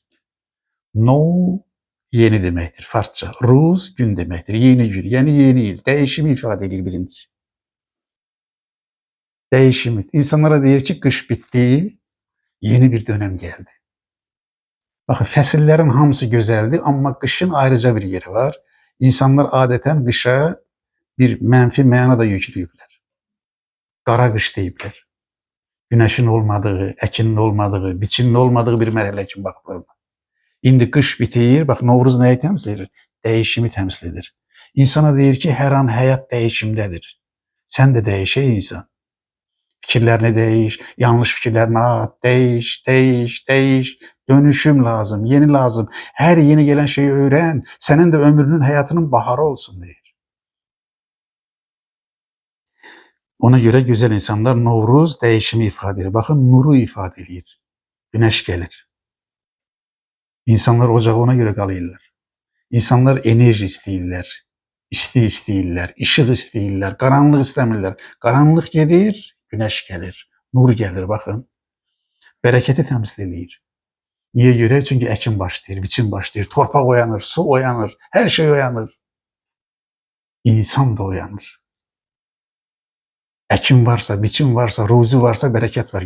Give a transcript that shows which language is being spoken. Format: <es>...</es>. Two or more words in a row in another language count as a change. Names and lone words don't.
<tr>No, yeni demektir. Farsça. Ruz, gün demektir. Yeni gün. Yani yeni yıl. Değişimi ifade edir birincisi. Değişimi. İnsanlara deyir ki kış bitti, yeni bir dönem geldi.</tr> <az>Bakın fəsillərin hamısı gözəldir, amma qışın ayrıca bir yeri var. İnsanlar adətən qışa bir mənfi məna da yükləyiblər. Qara qış deyiblər. Günəşin olmadığı, əkinin olmadığı, biçinin olmadığı bir mərhələ kimi baxıblar. İndi qış bitir, bax Novruz nəyi təmsil edir? Dəyişimi təmsil edir. İnsana deyir ki, hər an həyat dəyişimdədir.</az> <tr>Sən də değiş ey insan. Fikirlerini değiş, yanlış fikirlerini at, değiş. Dönüşüm lazım, yeni lazım. Her yeni gelen şeyi öğren. Senin de ömrünün, hayatının baharı olsun diye. Ona göre güzel insanlar Novruz değişimi ifade ediyor. Bakın nuru ifade ediyor. Güneş gelir. İnsanlar ocağı ona göre kalıyorlar.</tr> <az>İnsanlar enerji isteyirler. İsteyirlər, işıq isteyirlər, qaranlıq istəmirlər. Qaranlıq gedir,</az> <tr>güneş gelir, nur gelir bakın. Bereketi temsil edir. Niye göre?</tr> <az>Çünkü ekim başlayır, biçim başlayır, torpaq uyanır, su uyanır, her şey uyanır. İnsan da uyanır. Ekim varsa, biçim varsa, ruzi varsa bereket var.</az>